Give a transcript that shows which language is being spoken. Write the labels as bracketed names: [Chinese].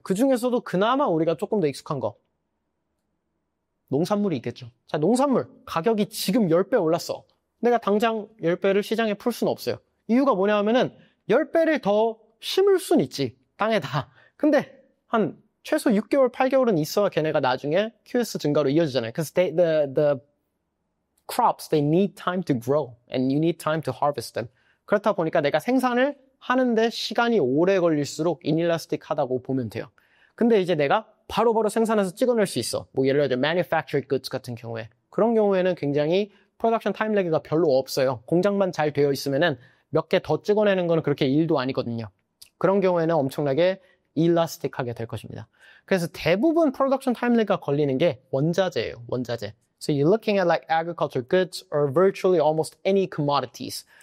[Korean] 그 중에서도 그나마 우리가 조금 더 익숙한 거 농산물이 있겠죠. 자, 농산물 가격이 지금 10배 올랐어. 내가 당장 10배를 시장에 풀 수는 없어요. 이유가 뭐냐 하면은 10배를 더 심을 수는 있지 땅에다. 근데 한 최소 6개월, 8개월은 있어야 걔네가 나중에 QS 증가로 이어지잖아요. [English] Because the crops, they need time to grow and you need time to harvest them. [Korean] 그렇다 보니까 내가 생산을 하는데 시간이 오래 걸릴수록 inelastic하다고 보면 돼요. 근데 이제 내가 바로바로 생산해서 찍어낼 수 있어. 뭐 예를 들어 manufactured goods 같은 경우에. 그런 경우에는 굉장히 production time lag가 별로 없어요. 공장만 잘 되어 있으면은 몇 개 더 찍어내는 거는 그렇게 일도 아니거든요. 그런 경우에는 엄청나게 elastic하게 될 것입니다. 그래서 대부분 production time lag가 걸리는 게 원자재예요. 원자재. [English] So you're looking at like agriculture goods or virtually almost any commodities.